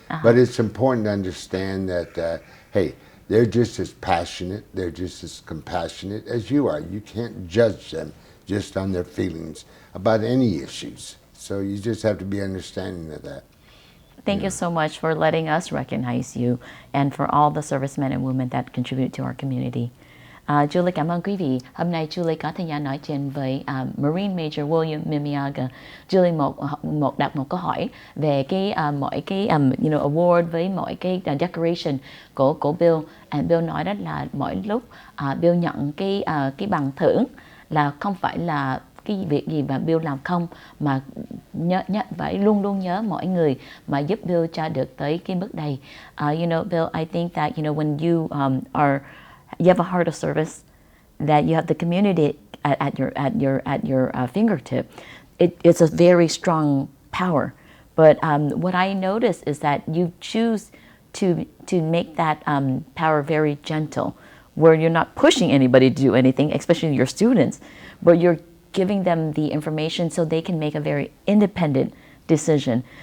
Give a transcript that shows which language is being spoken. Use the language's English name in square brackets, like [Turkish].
[English] But it's important to understand that, hey, they're just as passionate, they're just as compassionate as you are. You can't judge them just on their feelings about any issues. So you just have to be understanding of that. Thank you so much for letting us recognize you and for all the servicemen and women that contribute to our community. [Vietnamese] Julie cảm ơn quý vị. Hôm nay Julie có thời gian nói chuyện với Marine Major William Mimiaga. Julie đặt một câu hỏi về mỗi cái award với mỗi cái decoration của Bill. And Bill nói đó là mỗi lúc Bill nhận cái bằng thưởng là không phải là cái việc gì mà Bill làm không, mà phải luôn luôn nhớ mọi người mà giúp Bill cho được tới cái bước đây. [English] Bill, I think that when you you have a heart of service, that you have the community at your fingertip. It's a very strong power. But what I notice is that you choose to make that power very gentle, where you're not pushing anybody to do anything, especially your students, but you're giving them the information so they can make a very independent decision.